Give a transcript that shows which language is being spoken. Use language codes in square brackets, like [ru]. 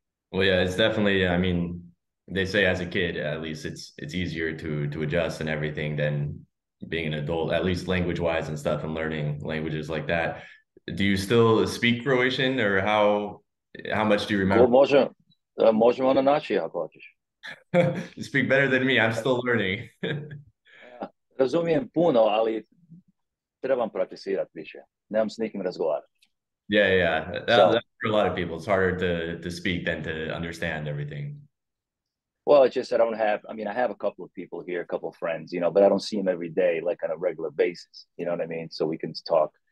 [en] Well, yeah, it's definitely, I mean, they say as a kid, at least it's easier to adjust and everything than being an adult, at least language wise and stuff and learning languages like that. Do you still speak Croatian or how much do you [hr] ko [en] remember? [hr] može, možemo na naći ako hoćeš. [en] You speak better than me. I'm still learning. [hr] Razumijem puno, ali trebam prakticirati više. Nemam s nikim razgovarati. [en] Yeah, yeah. So, That's for a lot of people. It's harder to speak than to understand everything. well, it's just I don't have. I mean, I have a couple of people here, a couple of friends, but I don't see them every day, like on a regular basis. You know what I mean? So we can talk.